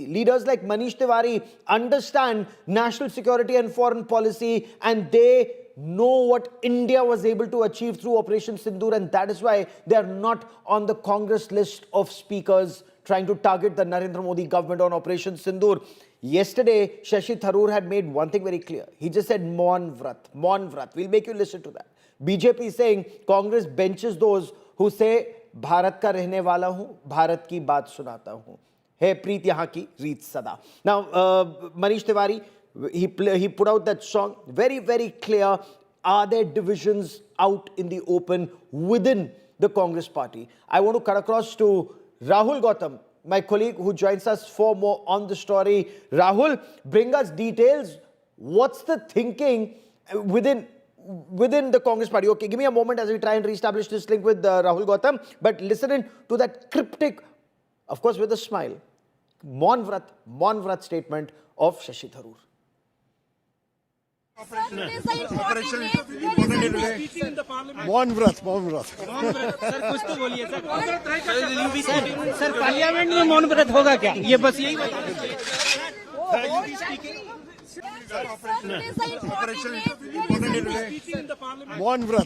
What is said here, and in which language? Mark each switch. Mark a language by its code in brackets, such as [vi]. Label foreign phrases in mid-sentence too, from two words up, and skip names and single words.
[en] Leaders like Manish Tiwari understand national security and foreign policy, and they know what India was able to achieve through Operation Sindoor, and that is why they are not on the Congress list of speakers trying to target the Narendra Modi government on Operation Sindoor. Yesterday, Shashi Tharoor had made one thing very clear. He just said, [hi] मौन व्रत, मौन व्रत. [en] We'll make you listen to that. BJP is saying Congress benches those who say, [hi] भारत का रहने वाला हूँ, भारत की बात सुनाता हूँ. है प्रीत यहाँ की रीत सदा. [en] Now, Manish Tiwari, he put out that song, very, very clear. Are there divisions out in the open within the Congress party? I want to cut across to Rahul Gautam, my colleague who joins us for more on the story. Rahul, bring us details. What's the thinking within the Congress party? Okay, give me a moment as we try and reestablish this link with Rahul Gautam. But listen in to that cryptic, of course with a smile, [hi] मौन व्रत [en] statement of Shashi Tharoor. [hi] मौन व्रत सर कुछ तो बोलिए सर पार्लियामेंट में मौन व्रत होगा क्या, ये बस यही बता मौन व्रत